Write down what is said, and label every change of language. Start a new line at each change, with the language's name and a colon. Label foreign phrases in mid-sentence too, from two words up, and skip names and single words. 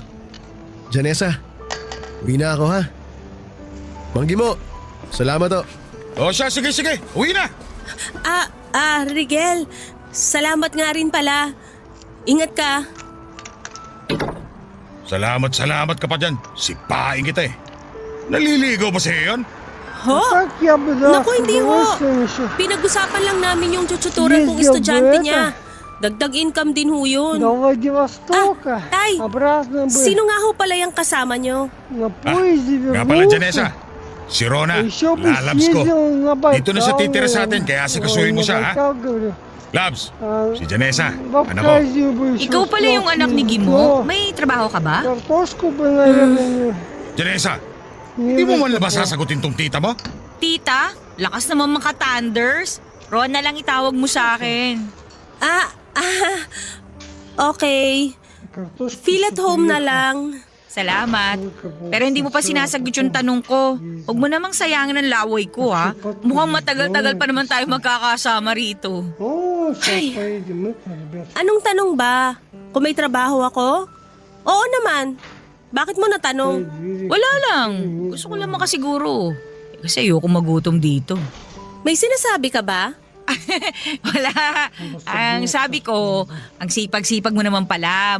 Filipino: Janessa, uwi na ako ha. Mang Gimo, salamat o. O siya, sige. Uwi na. Rigel, salamat nga rin pala. Ingat ka. Salamat ka pa dyan. Sipain kita eh. Naliligaw ba sa'yo yun? Ho?
Russian: Так я бы да,
Filipino: Naku,
Russian: с
Filipino: hindi ho.
Russian: удовольствием еще.
Filipino: Pinag-usapan lang namin yung tututuran kong
Russian: Ездил бы
Filipino: estudyante
Russian: это.
Filipino: niya. Dagdag income din ho yun.
Russian: До Владивостока.
Filipino: Tay,
Russian: Обратно бы
Filipino: Sino nga ho pala yung kasama nyo?
Russian: на поезде
Filipino: Nga pala,
Russian: вернулся.
Filipino: Janessa. Si Rona,
Russian: Еще бы
Filipino: lalabs ko.
Russian: съездил на Байкал.
Filipino: Dito na siya titira sa atin, kaya asikasuhin mo siya, ha?
Russian: На Байкал, говорю.
Filipino: Labs,
Russian: А,
Filipino: si Janessa,
Russian: в
Filipino: anak ko.
Russian: Абхазию бы еще
Filipino: Ikaw pala yung anak ni Gimo?
Russian: съездил.
Filipino: May trabaho ka ba?
Russian: Картошку бы, наверное,
Filipino: Janessa,
Russian: не
Filipino: hindi mo man
Russian: выкопал.
Filipino: ba sasagutin tong tita mo? Tita, lakas naman mga thunders. Ron na lang itawag mo sa akin. Okay.
English: Feel at home
Filipino: na lang. Salamat. Pero hindi mo pa sinasagot yung tanong ko. Huwag mo namang sayangin ang laway ko, ha? Mukhang matagal-tagal pa naman tayo magkakasama rito.
Russian: О, сейчас поедем это, ребят.
Filipino: Anong tanong ba? Kung may trabaho ako? Oo naman. Bakit mo natanong? Wala lang. Gusto ko lang makasiguro. Kasi ayoko magutom dito. May sinasabi ka ba? Wala. Ang sabi ko, ang sipag-sipag mo naman pala.